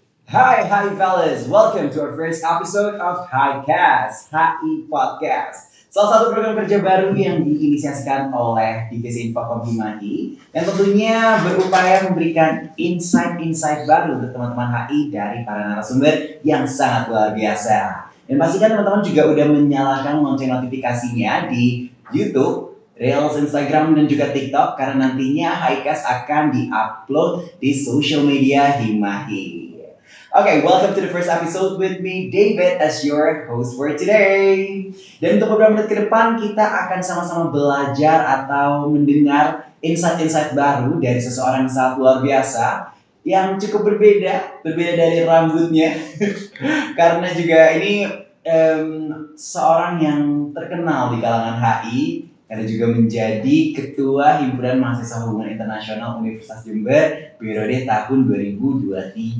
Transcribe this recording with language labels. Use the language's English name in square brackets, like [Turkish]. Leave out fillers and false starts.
[English] Hi fellas, welcome to our first episode of Highcast, HI Podcast. [Indonesian] Salah satu program kerja baru yang diinisiasikan oleh Divisi Infokom Himahi yang tentunya berupaya memberikan insight-insight baru untuk teman-teman HI dari para narasumber yang sangat luar biasa. Dan pastikan teman-teman juga udah menyalakan lonceng notifikasinya di YouTube, Reels, Instagram, dan juga TikTok karena nantinya Highcast akan di-upload di social media Himahi. [English] Okay, welcome to the first episode with me, David, as your host for today. [Indonesian] Dan untuk beberapa menit ke depan, kita akan sama-sama belajar atau mendengar insight-insight baru dari seseorang yang sangat luar biasa, yang cukup berbeda dari rambutnya. Karena juga ini seorang yang terkenal di kalangan HI, karena juga menjadi Ketua Himpunan Mahasiswa Hubungan Internasional Universitas Jember periode tahun 2023.